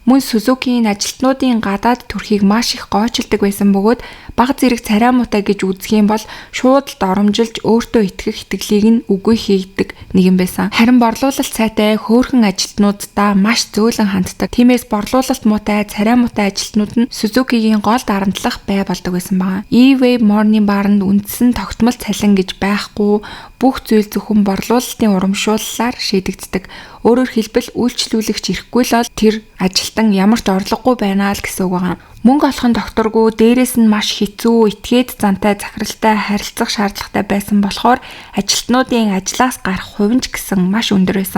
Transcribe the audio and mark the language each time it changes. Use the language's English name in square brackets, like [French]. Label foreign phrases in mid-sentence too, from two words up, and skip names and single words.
[Mongolian] Мөн Сузукийн ажилтнуудын гадаад төрхийг маш их гоочилдог байсан бөгөөд бага зэрэг царай муутай гэж үзэх юм бол шууд доромжилж өөртөө итгэх итгэлийг нь үгүй хийдэг нэгэн байсан. Харин борлуулалт сайтай хөөрхөн ажилтнуудаа маш зөөлөн ханддаг. Тиймээс борлуулалт муутай, царай муутай ажилтнууд нь Сузукигийн гол дарамтлах бай болдог байсан байна. E-Wave Morning бааранд үндсэн тогтмол цалин гэж байхгүй, бүх зүйл зөвхөн борлуулалтын урамшууллаар шийдэгддэг. Өөрөөр хэлбэл үйлчлүүлэгч ирэхгүй л бол тэр ажилтан ямар ч орлогогүй байна л гэсэн үг байна. Мөнгө олохын докторгүй, дээрээс нь маш хэцүү, этгээд зантай, захиралтай харилцах шаардлагатай байсан болохоор ажилтнуудын ажлаас гарах хувь нь ч гэсэн маш өндөр байсан.